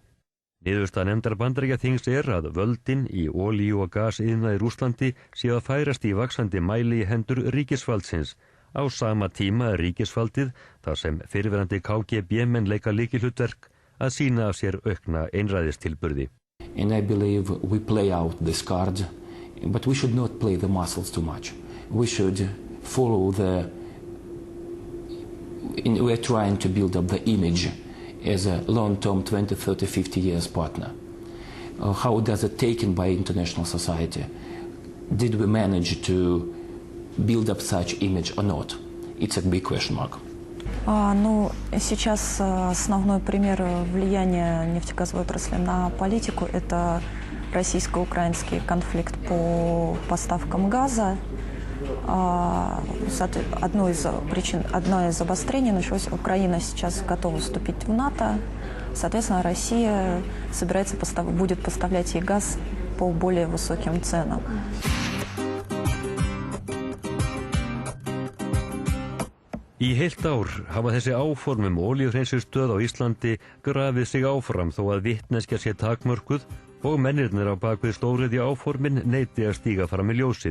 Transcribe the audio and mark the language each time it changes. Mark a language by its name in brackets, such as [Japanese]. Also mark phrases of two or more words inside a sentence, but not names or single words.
[Icelandic] Niðurstaða nefndar Bandaríkjaþings er að völdin í olíu- og gasiðnaði í Rússlandi séu að færast í vaxandi mæli í hendur ríkisvaldsins. Á sama tíma er ríkisvaldið, þar sem fyrrverandi KGB-menn leika lykilhlutverk, að sýna af sér aukna einræðistilburði. [English] And I believe we play out this card, but we should not play the muscles too much. We should follow we're trying to build up the image as a long-term 20, 30, 50 years partner. How does it taken by international society? Did we manage to build up such image or not? It's a big question mark. [Russian] Сейчас основной пример влияния нефтегазовой отрасли на политику – это российско-украинский конфликт по поставкам газа. Одно из обострений началось. Украина сейчас готова вступить в НАТО. Соответственно, Россия будет поставлять ей газ по более высоким ценам. [Icelandic] Í heilt ár hafa þessi áform olíuhreinsunarstöð á Íslandi grafið sig áfram þó að vitneskja sé takmörkuð og mennirnir á bakvið stóriðju áformin neiti að stíga fram í ljósið.